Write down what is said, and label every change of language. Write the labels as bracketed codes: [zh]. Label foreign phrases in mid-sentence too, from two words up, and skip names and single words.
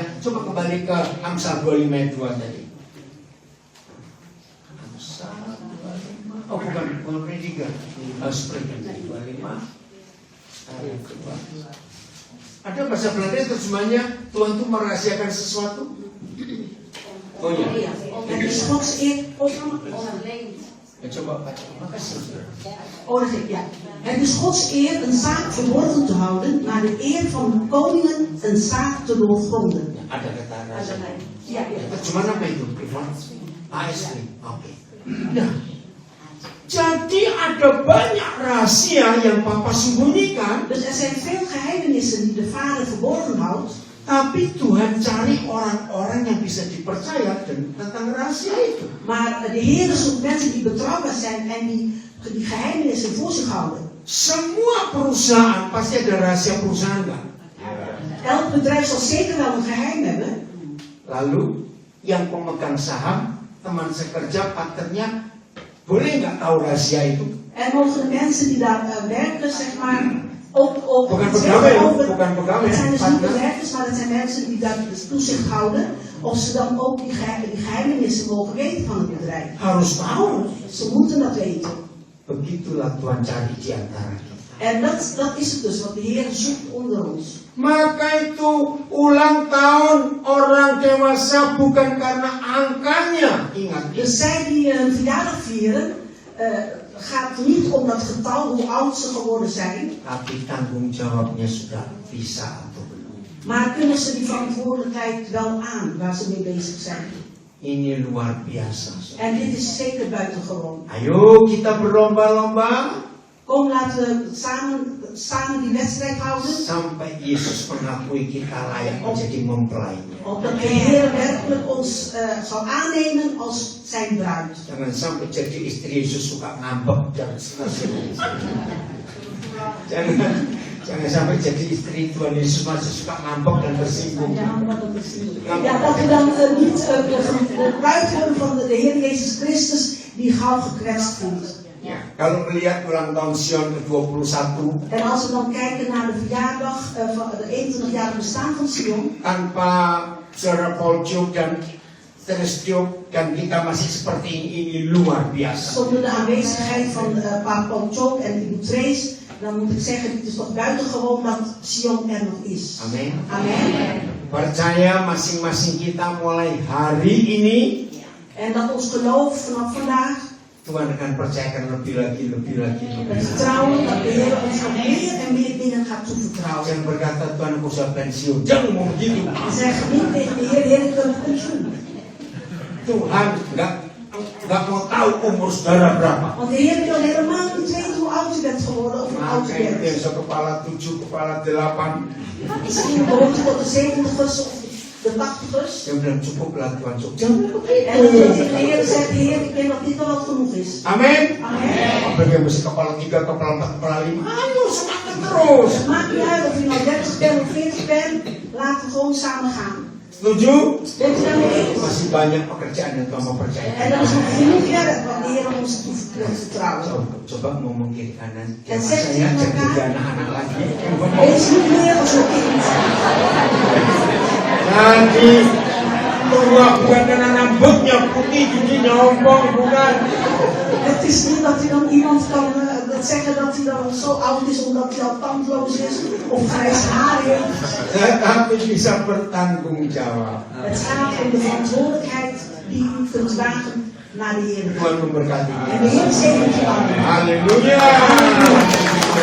[id] Coba kembali ke Amsal 25 ayat 2 tadi. Amsal 25. Oh, bukan 23. Spreuken 25 ayat 2. Ada bahasa Belanda terjemahnya Tuhan itu merahasiakan sesuatu. Oh iya. [nl] Ja. Het is Gods eer... [id] Ya, coba baca. Makasih. [nl] Oh, dat ik, ja. Het is Gods eer een zaak verborgen te houden, maar de eer van de koningen een zaak te doorgronden. [id] Ada kata raja. [nl] Ja, ja. [id] Terjemahan apa itu? ASV. Oke. Nah, jadi ada banyak rahasia yang Papa sembunyikan. [nl] Dus er zijn veel geheimenissen die de Vader verborgen houdt. [id] Tapi Tuhan cari orang-orang yang bisa dipercaya tentang rahasia itu. [nl] Maar de Heer zoekt mensen die betrouwbaar zijn en die geheimenissen voor zich houden. [id] Semua perusahaan pasti ada rahasia perusahaan kan? [nl] Elk bedrijf zal zeker wel een geheim hebben. [id] Lalu yang pemegang saham, teman sekerja, partnernya, boleh nggak tahu rahasia itu? [nl] En mogen de mensen die daar werken, zeg maar, ook [id] Bukan [nl] iets [id] pegawai, [nl] zeggen over. [id] bukan pegawai, [nl] Het zijn dus niet [id] partner. [nl] werkers, maar het zijn mensen die daar dus toezicht houden. Of ze dan ook die geheimenissen mogen weten van het bedrijf. [id] Harus tahu. [nl] Ze moeten dat weten. [id] Begitulah Tuhan cari di antara kita. [nl] En dat is het dus wat de Heer zoekt onder ons. [id] Maka itu ulang tahun orang dewasa bukan karena angkanya. Ingat, [nl] Dus zij die hun verjaardag vieren, gaat niet om dat getal, hoe oud ze geworden zijn. [id] tapi tanggung jawabnya sudah bisa atau belum. [nl] Maar kunnen ze die verantwoordelijkheid wel aan, waar ze mee bezig zijn. [id] Ini luar biasa. [nl] En dit is zeker buitengewoon. [id] Ayo kita berlomba-lomba [nl] Kom, laten we samen die wedstrijd houden. [id] sampai Yesus mengakui kita layak menjadi mempelainya. [nl] Opdat de Heer werkelijk ons zal aannemen als zijn bruid. [id] Jangan sampai jadi istri Yesus suka ngambek dan seterusnya. Jangan sampai jadi istri Tuhan Yesus masih suka ngambek dan tersinggung. [nl] Ja, dat we dan niet de bruid worden van de Heer Jezus Christus die gauw gekwetst voelt. [id] Ya, kalau melihat ulang tahun Sion ke-21 [nl] En als we dan kijken naar de verjaardag van de 21-jarige bestaan van Sion, [id] tanpa saudara Paul Chuk dan Terestiuk dan kita masih seperti ini luar biasa. [nl] zonder de aanwezigheid van Paap Paul Chok en Ibu Trace, dan moet ik zeggen, het is toch buitengewoon dat Sion er nog is. [id] Amin. [nl] Amen. [id] Percaya masing-masing kita mulai hari ini [nl] En dat ons geloof vanaf vandaag, [id] Tuhan akan percayakan lebih lagi. [nl] het vertrouwen dat de Heer ons nog meer en meer dingen gaat toevertrouwen. [id] Jangan berkata Tuhan aku sudah pensiun. Jangan mau begitu. [nl] En zeg niet tegen de Heer, ik wil pensioen. [id] Tuhan nggak mau tahu umur saudara berapa. [nl] Want de Heer wil helemaal niet weten hoe oud u bent geworden of hoe oud u [id] Maka itu [nl] bent. [id] yang so kepala 7, kepala 8. [nl] Misschien behoort u tot de 70ers of de 80ers. [id] Dia bilang cukuplah Tuhan cukup. Jangan [nl] En dan [id] begitu. [nl] tegen de Heer zegt, Heer, ik denk dat dit wel wat genoeg is. [id] Amin. [nl] Amen. [id] Apalagi yang mesti kepala 3, kepala 4, kepala 5. Ayo semangat terus. [nl] Het maakt niet uit of je nou 30 bent of 40 bent, laten we gewoon samen gaan. [id] Setuju? [nl] Bent u daarmee eens? [id] Masih banyak pekerjaan yang Tuhan mau percayakan. [nl] En er is nog genoeg werk wat de Heer ons wil vertrouwen. [id] Coba ngomong kiri kanan. [nl] Dan [id] Jangan [nl] zegt [id] saya [nl] hij [id] jadi [nl] elkaar. [id] anak-anak lagi. [nl] Wees niet meer als een kind. [id] Nanti tua bukan karena rambutnya putih jadi nyombong, bukan. [nl] Het is niet dat hij dan iemand kan zeggen dat hij dan zo oud is omdat hij al tandloos is of grijs haar heeft. [id] Tetapi bisa bertanggung jawab. [nl] Het gaat om de verantwoordelijkheid die u kunt dragen naar de Heer. [id] Tuhan memberkati. [nl] En de Heer zegent je allemaal. [id] Haleluya.